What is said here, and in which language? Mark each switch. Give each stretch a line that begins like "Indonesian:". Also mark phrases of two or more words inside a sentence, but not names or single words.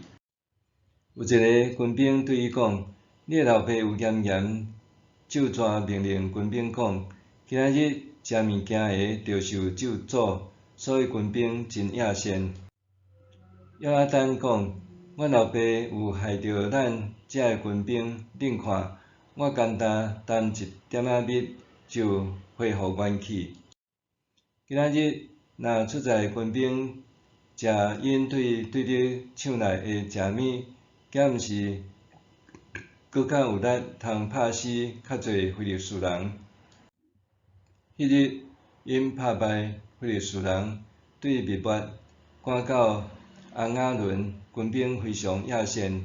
Min Nan Chinese: 有一个军兵对伊讲：“你的老爸有严严咒诅命令军兵讲，今仔日食物件的着受咒诅。” 所以军兵真野善。约拿单讲：“阮老爸有害着咱遮的军兵，恁看，我简单啖一点仔蜜就恢复元气。今仔日若出在军兵食因对敌抢来的食物，敢毋是搁较有力通拍死较侪非利士人。” 迄日因拍败非利士人，对密抹赶到阿雅伦，军兵非常野善。